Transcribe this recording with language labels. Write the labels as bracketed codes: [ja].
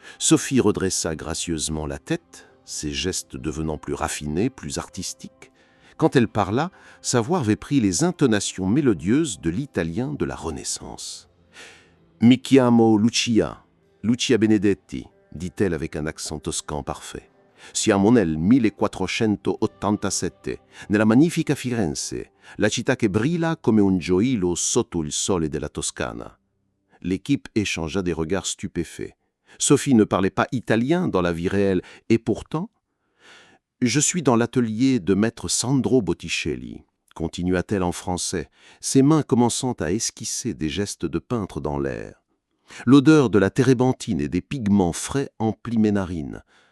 [fr] Sophie redressa gracieusement la tête, ses gestes devenant plus raffinés, plus artistiques. Quand elle parla, sa voix avait pris les intonations mélodieuses de l'italien de la Renaissance. [it] « Mi chiamo Lucia Benedetti », [fr] dit-elle avec un accent toscan parfait. [it] « Siamo nel 1487, nella magnifica Firenze, la città che brilla come un gioiello sotto il sole della Toscana. » [fr] L'équipe échangea des regards stupéfaits. Sophie ne parlait pas italien dans la vie réelle, et pourtant... « Je suis dans l'atelier de maître Sandro Botticelli », continua-t-elle en français, ses mains commençant à esquisser des gestes de peintre dans l'air. L'odeur de la térébenthine et des pigments frais emplit mes narines.